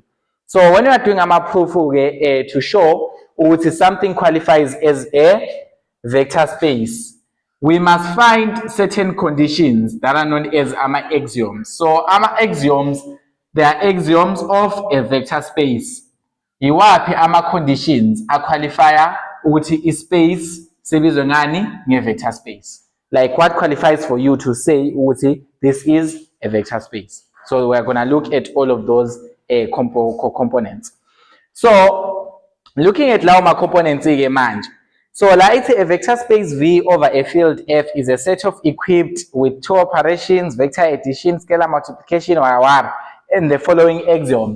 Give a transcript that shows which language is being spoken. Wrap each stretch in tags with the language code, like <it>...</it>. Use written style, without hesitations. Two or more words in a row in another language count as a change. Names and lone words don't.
<en>So when you are doing proof to show something qualifies as a vector space, we must find certain conditions that are known as axioms. So axioms, they are axioms of a vector space.</en> <zu>Iwaphi conditions a qualifier ukuthi space sebizwa ngani nge-</zu> <en>vector space. Like what qualifies for you to say ukuthi this is a vector space. So we're going to look at all of those components. So looking at lawo components manje. So like a vector space V over a field F is a set of equipped with 2 operations, vector addition, scalar multiplication, or and the following axioms.</en>